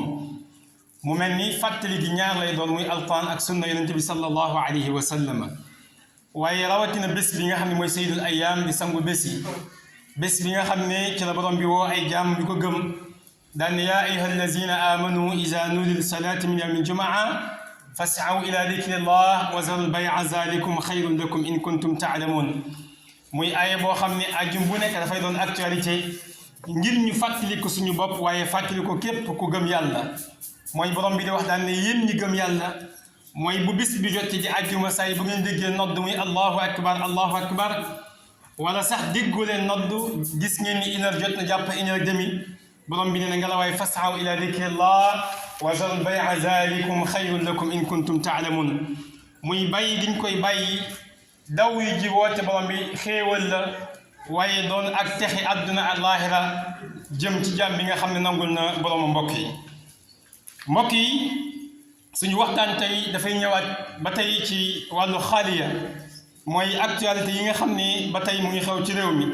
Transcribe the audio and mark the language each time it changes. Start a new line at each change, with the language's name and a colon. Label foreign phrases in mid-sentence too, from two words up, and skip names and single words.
Wolof: mu mel ni fàttali gi ñaar lay doon muy alquran ak sunna yonente bi
Arabic: صلى الله عليه وسلم
Wolof: waaye rawatina bés bi nga xam ne mooy
Arabic: سيد الأيام
Wolof: di sangu bés yi bés bi nga xam ne ci la borom bi woo ay jaam bi ko gëm daan
Arabic: يا أيها الذين آمنوا إذا نودي للصلاة من يوم الجمعة فاسعوا إلى ذكر الله وذروا البيع ذلكم خير لكم إن كنتم تعلمون.
Wolof: muy aaya boo xam ne ajum bu nekk dafay doon actualité ngir ñu fàttali ko suñu bopp waaye fàttali ko képp ku gëm yàlla. mooy borom bi di wax daan ne yéen ñi gëm yàlla mooy bu bis bi jot ci àjjuma say bu ngeen déggee nodd muy
Arabic: الله أكبر
Wolof: wala sax déggu leen nodd gis ngeen ni
French: une heure
Wolof: jot na jàpp
French: une heure demi
Wolof: borom bi nee na nga la waay
Arabic: فاسعوا إلى ذكر الله وذروا البيع ذلكم خير لكم إن كنتم تعلمون.
Wolof: muy bàyyi giñ koy bàyyi daw yi ji woote borom bi xéewal la waaye doon ak texi àdduna àllaaxira jëm ci jàmm bi nga xam ne nangul na borom mbokk yi suñu waxtaan tey dafay ñëwaat ba tey ci wàllu xaaliya mooy actualité yi nga xam ni ba tey mu ngi xew ci réew mi.